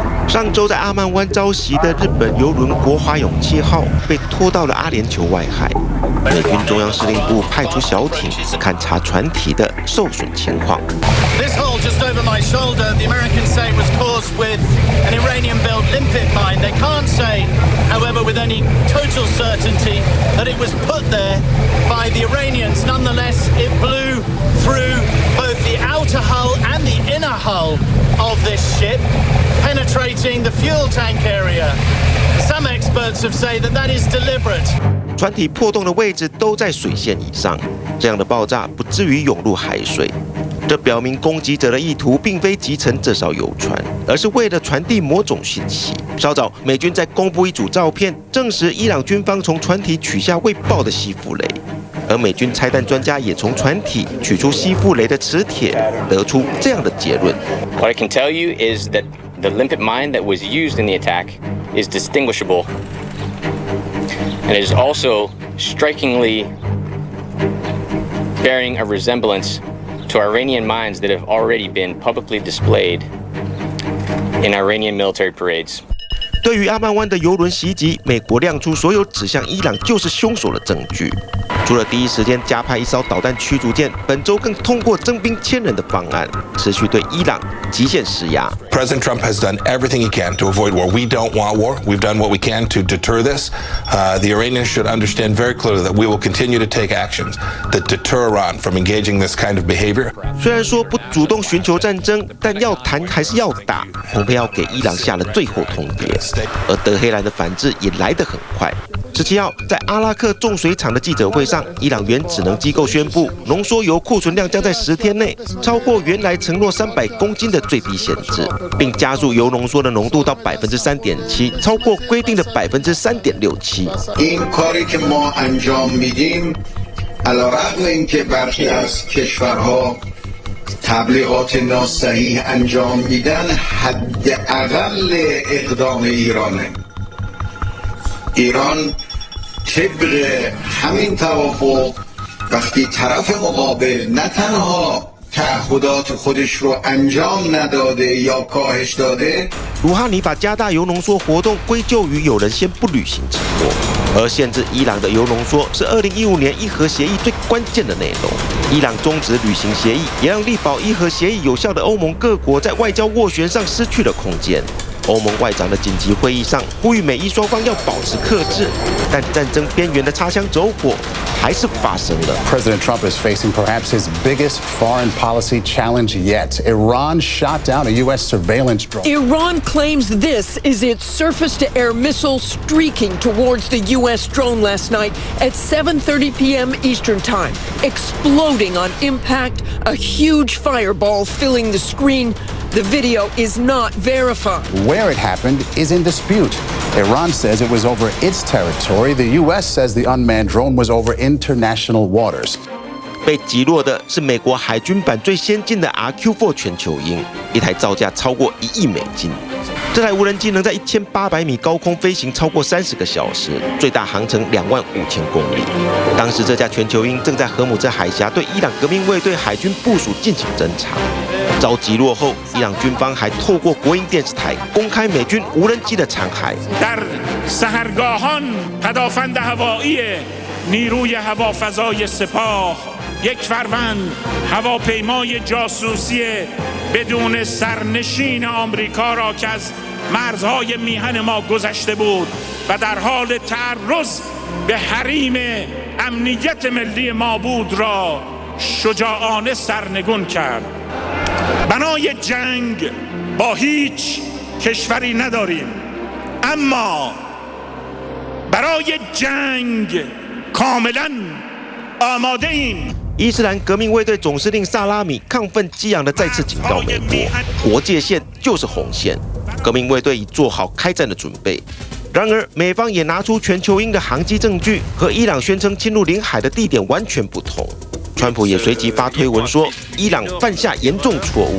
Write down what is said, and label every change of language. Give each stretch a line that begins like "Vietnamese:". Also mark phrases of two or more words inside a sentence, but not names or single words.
Chinese: 上周在阿曼湾遭袭的日本邮轮国华勇气号被拖到了阿联酋外海，美军中央司令部派出小艇勘察船体的受损情况。
English: This hole just over my shoulder, the Americans say was caused with an Iranian-built limpet mine. They can't say, however, with any total certainty that it was put there by the Iranians. Nonetheless, it blew through both the outer hull and the inner hull of this ship, penetrating the fuel tank area. Some experts have said that is deliberate.
Chinese: 船体破洞的位置都在水线以上，这样的爆炸不至于涌入海水。这表明攻击者的意图并非击沉这艘游船，而是为了传递某种信息。稍早，美军在公布一组照片，证实伊朗军方从船体取下未爆的吸附雷，而美军拆弹专家也从船体取出吸附雷的磁铁，得出这样的结论。
English: What I can tell you is that the limpet mine that was used in the attack is distinguishable, and it is also strikingly bearing a resemblance to Iranian mines that have already been publicly displayed in Iranian military parades.
Chinese: 对于阿曼湾的邮轮袭击，美国亮出所有指向伊朗就是凶手的证据。除了第一时间加派一艘导弹驱逐舰，本周更通过征兵1000人的方案，持续对伊朗极限施压。
English: President Trump has done everything he can to avoid war. We don't want war. We've done what we can to deter this. The Iranians should understand very clearly that we will continue to take actions that deter Iran from engaging this kind of behavior.
Chinese: 虽然说不主动寻求战争，但要谈还是要打。蓬佩奥给伊朗下了最后通牒，而德黑兰的反制也来得很快。17号，在阿拉克重水厂的记者会上，伊朗原子能机构宣布，浓缩铀库存量将在10天内超过原来承诺300公斤的最低限制，并加速铀浓缩的浓度到3.7%，超过规定的3.67%。
Persian: این کاری که ما انجام میدیم علیرغم اینکه برخی از کشورها تبلیغات ناصحیح انجام میدن حداقل اقدام ایرانه. ایران طبق همین توافق وقتی طرف مقابل نه تنها تعهدات خودش رو انجام نداده یا کاهش داده。
Chinese: 鲁哈尼把加大铀浓缩活动归咎于有人先不履行承诺，而限制伊朗的铀浓缩是2015年伊核协议最关键的内容。伊朗终止履行协议，也让力保伊核协议有效的欧盟各国在外交斡旋上失去了空间。欧盟外长的紧急会议上呼吁美伊双方要保持克制，但战争边缘的擦枪走火还是发生了。
English: President Trump is facing perhaps his biggest foreign policy challenge yet. Iran shot down a U.S. surveillance drone. Iran claims this is its surface-to-air missile streaking towards the U.S. drone last night at 7:30 p.m. Eastern Time, exploding on impact, a huge fireball filling the screen. The video is not verified. Where it happened is in dispute. Iran says it was over its territory. The U.S. says the unmanned drone was over international waters.
Chinese: 被击落的是美国海军版最先进的 RQ-4 全球鹰，一台造价超过1亿美金。这台无人机能在1800米高空飞行超过30个小时，最大航程25000公里。当时这架全球鹰正在荷姆兹海峡对伊朗革命卫队海军部署进行侦察。遭击落后，伊朗军方还透过国营电视台公开美军无人机的残骸。
Persian: در سحرگاهان پدافند هوایی نیروی هوافضای سپاه یک فروند هواپیمای جاسوسی بدون سرنشین آمریکا را که از مرزهای میهن ما گذشته بود و در حال تعرض به حریم امنیت ملی ما بود را شجاعانه سرنگون کرد. بنای جنگ با هیچ کشوری نداریم، اما برای جنگ کاملا آماده ایم。
Chinese: 伊斯兰革命卫队总司令萨拉米亢奋激昂地再次警告美国，国界线就是红线，革命卫队已做好开战的准备。然而，美方也拿出全球鹰的航机证据，和伊朗宣称侵入领海的地点完全不同。川普也随即发推文说， 伊朗犯下严重错误。